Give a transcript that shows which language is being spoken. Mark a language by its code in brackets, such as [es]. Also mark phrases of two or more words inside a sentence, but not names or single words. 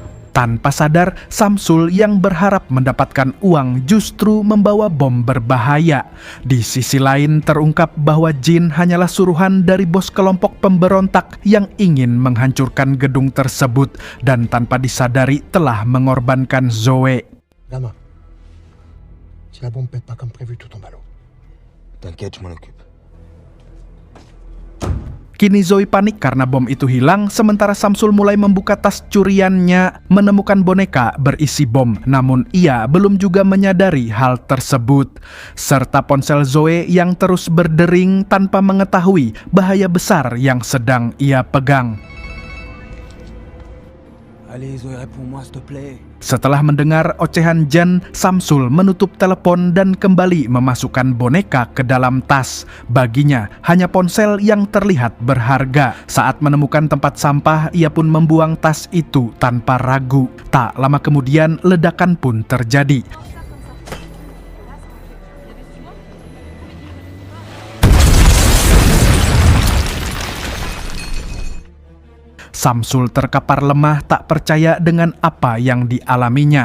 [id] Tanpa sadar, Samsul yang berharap mendapatkan uang justru membawa bom berbahaya. Di sisi lain terungkap bahwa Jin hanyalah suruhan dari bos kelompok pemberontak yang ingin menghancurkan gedung tersebut dan tanpa disadari telah mengorbankan Zoe. [fr] Gamin, si la bombe pète pas comme prévu, tout tombe à l'eau. T'inquiète, je m'en occupe. [id] Kini Zoe panik karena bom itu hilang, sementara Samsul mulai membuka tas curiannya, menemukan boneka berisi bom. Namun ia belum juga menyadari hal tersebut. Serta ponsel Zoe yang terus berdering tanpa mengetahui bahaya besar yang sedang ia pegang. [fr] Allez, Zoé, réponds-moi, s'il te plaît. [id] Setelah mendengar ocehan Jan, Samsul menutup telepon dan kembali memasukkan boneka ke dalam tas. Baginya, hanya ponsel yang terlihat berharga. Saat menemukan tempat sampah, ia pun membuang tas itu tanpa ragu. Tak lama kemudian, ledakan pun terjadi. Samsul terkapar lemah, tak percaya dengan apa yang dialaminya.